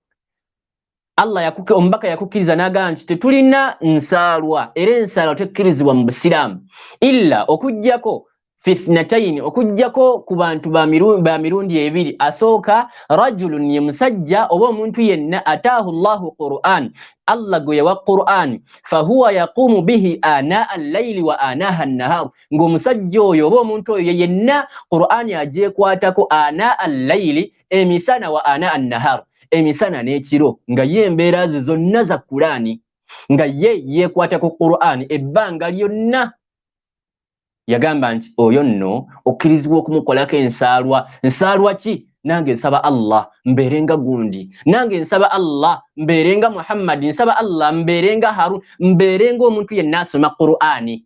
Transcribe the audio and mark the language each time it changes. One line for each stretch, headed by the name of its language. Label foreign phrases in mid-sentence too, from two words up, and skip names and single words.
Ganda: Allah ombaka yakukkiriza n'agamba nti tetulina nsaalwa era ensaalwa tekkirizibwa mu busiraamu illa okujjako
Arabic: في اثنتين,
Ganda: okujjako ku bantu ba mirundi ebiri. Asooka rajulun, ye musajja oba omuntu yenna
Arabic: آتاه الله القرآن,
Ganda: Allah gwe yawa Qur'an,
Arabic: فهو يقوم به آناء الليل وآناء النهار,
Ganda: ng'omusajja oyo oba omuntu oyo yenna Qur'an agyekwatako
Arabic: آناء الليل,
Ganda: emisana,
Arabic: وآناء النهار,
Ganda: emisana n'ekiro, nga ye embeera ze zonna za Qur'ani, nga ye yeekwatako Qur'an ebbanga lyonna. Yagamba nti oyo nno okkirizibwa okumukolako ensaalwa. Nsaalwa ki? Nange nsaba Allah mbeerenga gundi, nange nsaba Allah mbeerenga Muhammad, nsaba Allah mbeerenga Harun, mbeerenga omuntu yenna asoma Qur'ani.